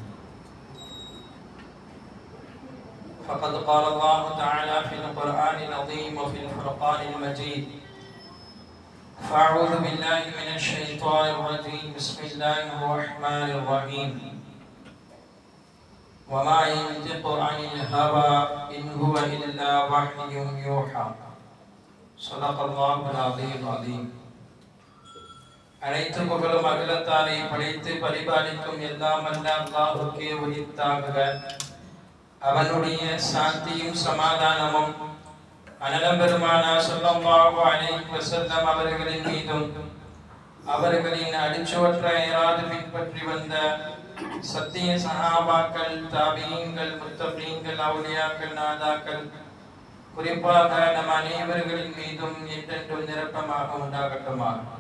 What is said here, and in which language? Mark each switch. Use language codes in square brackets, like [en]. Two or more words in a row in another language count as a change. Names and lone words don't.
[ar] فقد قال الله تعالى في القرآن العظيم وفي الفرقان المجيد: فأعوذ بالله من الشيطان الرجيم. بسم الله الرحمن الرحيم. وما ينطق عن الهوى إن هو إلا وحي يوحى. صدق الله العظيم. [ta] அனைத்து புகழும் அகிலத்தாரை படைத்து பரிபாலிக்கும் எல்லாம் வல்ல அல்லாஹ்வுக்கே உரித்தாகுக. அவனுடைய சாந்தியும் சமாதானமும் அனலம் பெருமானார் [ar] صلى الله عليه وسلم [ta] அவர்களின் மீதும் அவர்களின் அடிச்சுவற்றை பின்பற்றி வந்த சத்திய சஹாபாக்கள், தாபீன்கள், முத்தகீன்கள், அவுலியாக்கள், நாதாக்கள், குறிப்பாக நம் அனைவர்களின் மீதும் என்றென்றும் நிரப்பமாக உண்டாகட்டுமாக.